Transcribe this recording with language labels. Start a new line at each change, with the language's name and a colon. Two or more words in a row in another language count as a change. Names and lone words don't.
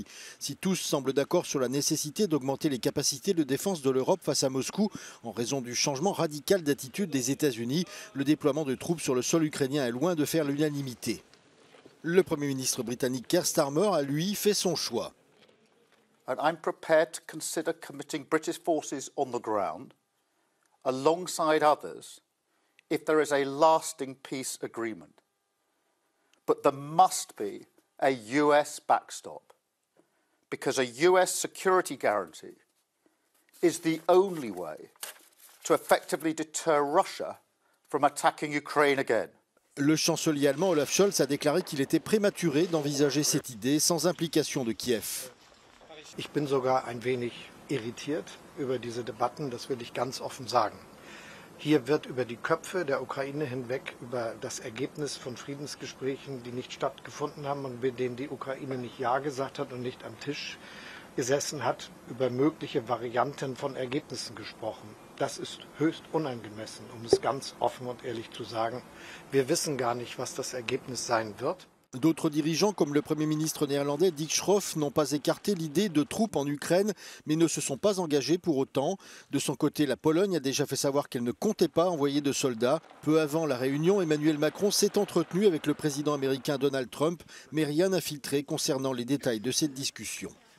French: Si tous semblent d'accord sur la nécessité d'augmenter les capacités de défense de l'Europe face à Moscou, en raison du changement radical d'attitude des États-Unis, le déploiement de troupes sur le sol ukrainien est loin de faire l'unanimité. Le Premier ministre britannique Keir Starmer a, lui, fait son choix.
English: And I'm prepared to consider committing British forces on the ground alongside others if there is a lasting peace agreement. But there must be a US backstop because a US security guarantee is the only way to effectively deter Russia from attacking Ukraine again.
French: Le chancelier allemand Olaf Scholz a déclaré qu'il était prématuré d'envisager cette idée sans implication de Kiev.
German: Ich bin sogar ein wenig irritiert über diese Debatten, das will ich ganz offen sagen. Hier wird über die Köpfe der Ukraine hinweg über das Ergebnis von Friedensgesprächen, die nicht stattgefunden haben und bei denen die Ukraine nicht Ja gesagt hat und nicht am Tisch gesessen hat, über mögliche Varianten von Ergebnissen gesprochen. Das ist höchst unangemessen, um es ganz offen und ehrlich zu sagen. Wir wissen gar nicht, was das Ergebnis sein wird.
French: D'autres dirigeants, comme le Premier ministre néerlandais Dick Schoof, n'ont pas écarté l'idée de troupes en Ukraine, mais ne se sont pas engagés pour autant. De son côté, la Pologne a déjà fait savoir qu'elle ne comptait pas envoyer de soldats. Peu avant la réunion, Emmanuel Macron s'est entretenu avec le président américain Donald Trump, mais rien n'a filtré concernant les détails de cette discussion.